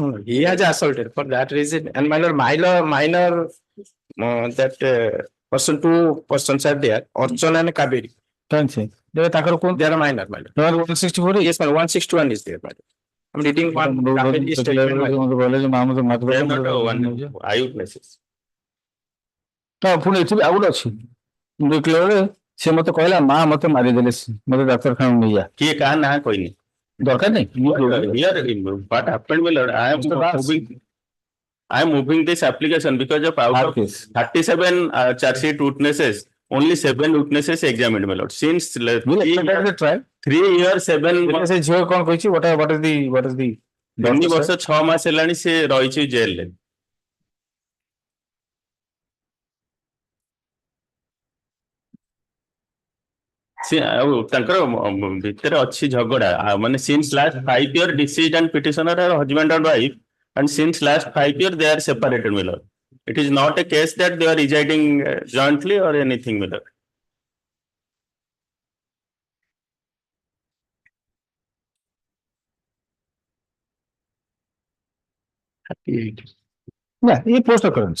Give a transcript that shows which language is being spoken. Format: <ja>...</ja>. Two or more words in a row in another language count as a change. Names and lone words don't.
<en>He has assaulted for that reason. And minor that person, two persons are there, Archana and Kaveri. Can't say. They are minor. 164. Yes, my 161 is there, madam. I'm reading one. Kaveri is taken, madam. they are not one eyewitnesses.</en> <or>ପୁଣି ଏଠି ଆଉ ଗୋଟେ ଅଛି ଦେଖିଲା ବେଳେ ସେ ମତେ କହିଲା ମା ମତେ ମାରିଦେଲେ ମତେ ଡାକ୍ତରଖାନା ନେଇଯା କିଏ କାହା ନାଁ କହିନି ଦରକାର ନାହିଁ</or> <en>here what happened, my lord, I am moving this application because of out of 37 charge sheet witnesses, only 7 witnesses examined, my lord. Since 3 years 7</en> <or>ସେ ଝିଅ କଣ କହିଛି</or> <en>what is the</en> <or>3 ବର୍ଷ 6 ମାସ ହେଲାଣି ସେ ରହିଛି ଜେଲରେ। ସେ ଆଉ ତାଙ୍କର ଭିତରେ ଅଛି ଝଗଡା ମାନେ</or> <en>since last 5 year deceased and petitioner are husband and wife, and since last 5 year they are separated, my lord. It is not a case that they are residing jointly or anything, my lord. Yeah, he post occurrence.</en>